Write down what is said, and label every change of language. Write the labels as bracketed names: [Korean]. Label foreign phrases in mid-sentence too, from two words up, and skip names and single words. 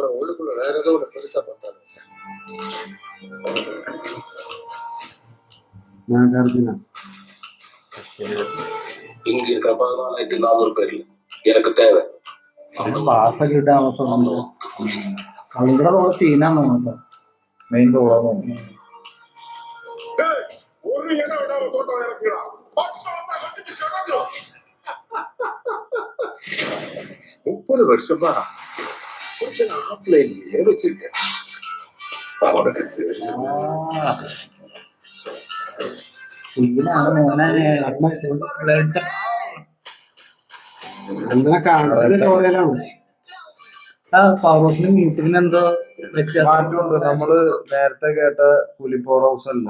[Malayalam] പാസൊക്കെ ഇട്ട് സങ്കടമുള്ള സീനാണ് നമുക്ക്. മെയിൻ റോളാണ്. [Tamil] முப்பது வருஷமா ஒருத்தன் ஆப்லைன்லயே வச்சிருக்கேன். அவனுக்கு தெரியும். [Malayalam] മ്യൂസിക്കിന് എന്തോ മാറ്റമുണ്ട്. നമ്മള് നേരത്തെ കേട്ട പുലിപ്പോർ ഹൗസ് അല്ല,